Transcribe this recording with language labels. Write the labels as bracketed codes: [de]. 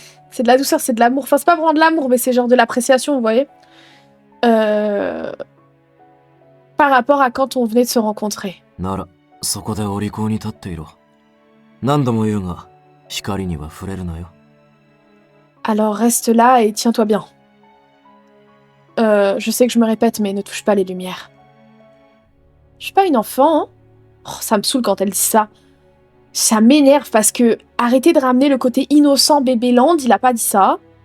[fr] c'est de la douceur, c'est de l'amour. Enfin, c'est pas vraiment de l'amour, mais c'est genre de l'appréciation, vous voyez. Par rapport à quand on venait de se rencontrer. [ja] なら、そこでお利口に立っていろ。何度も言うが、光には触れるなよ。 [fr] Alors reste là et tiens-toi bien. Je sais que je me répète, mais ne touche pas les lumières. Je suis pas une enfant, hein. Oh, ça me saoule quand elle dit ça. Ça m'énerve parce que arrêtez de ramener le côté innocent bébé Land, il a pas dit ça.